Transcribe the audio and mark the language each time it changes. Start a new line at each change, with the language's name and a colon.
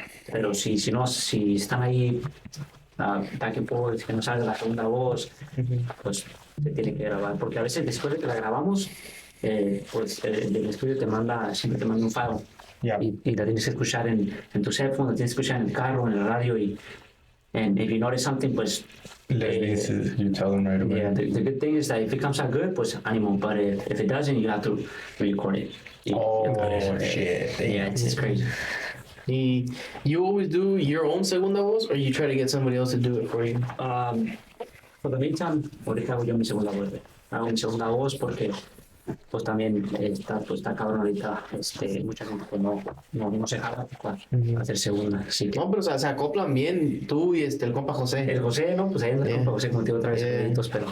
Spanish: Pero si no, si están ahí
English: back and forth,
Spanish: que no salga la segunda voz, pues se tiene que grabar. Porque a veces después de que la grabamos, pues el estudio siempre te manda un file.
English: Yeah.
Spanish: Y la tienes que escuchar en tus headphones, la tienes que escuchar en el carro, en la radio.
English: And if you notice something,
Spanish: pues...
English: You tell them right away. Yeah, the good thing is that if it comes out good,
Spanish: pues ánimo.
English: But if it doesn't, you have to re-record it. Oh, shit. Yeah, it's crazy. You always do your own
Spanish: segunda voz,
English: or you try to get somebody else to do it for you? For the meantime,
Spanish: ahorita hago yo mi segunda voz. Hago mi segunda voz porque pues también está cabrón ahorita, mucha gente que no se jala para hacer segunda. Así que, No, pero o sea, se acoplan bien tú y el compa José. el José, ¿no? Pues ahí anda el
English: Yeah.
Spanish: compa José contigo otra vez, créditos, pero...